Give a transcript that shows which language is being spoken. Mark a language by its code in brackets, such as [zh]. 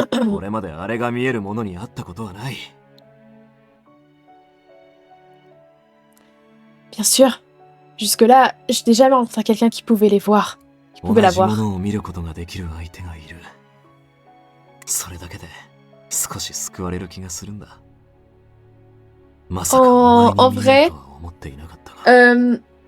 [ja] これまであれが見えるものに会ったことはない。 [fr] Bien sûr. Jusque-là, je n'ai jamais rencontré quelqu'un qui pouvait les voir. Qui pouvait la voir. [ja] 同じものを見ることができる相手がいる。それだけで少し救われる気がするんだ。まさかお前に見えるとは思っていなかったが。